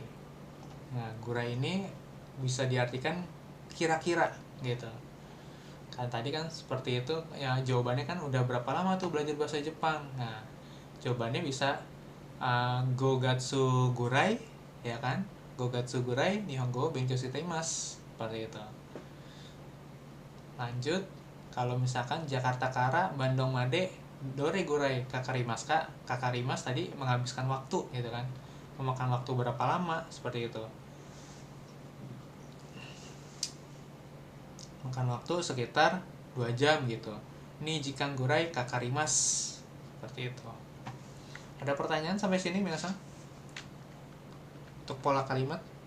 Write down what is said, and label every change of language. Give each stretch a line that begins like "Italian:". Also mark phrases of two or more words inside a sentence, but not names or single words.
Indonesian: Nah gurai ini bisa diartikan kira-kira gitu. Kan tadi kan seperti itu ya, jawabannya kan udah berapa lama tuh belajar bahasa Jepang. Nah jawabannya bisa
Japanese: 五月ぐらい
Indonesian: ya kan,
Japanese: 五月ぐらい日本語勉強しています,
Indonesian: seperti itu. Lanjut, kalau misalkan
Japanese: ジャカルタからバンドンまでどれぐらいかかりますか,
Indonesian: kakarimasu tadi menghabiskan waktu gitu kan, memakan waktu berapa lama, seperti itu. Makan waktu sekitar 2 jam gitu.
Japanese: 二時間ぐらいかかります,
Indonesian: seperti itu. Ada pertanyaan sampai sini minasan? Untuk pola kalimat?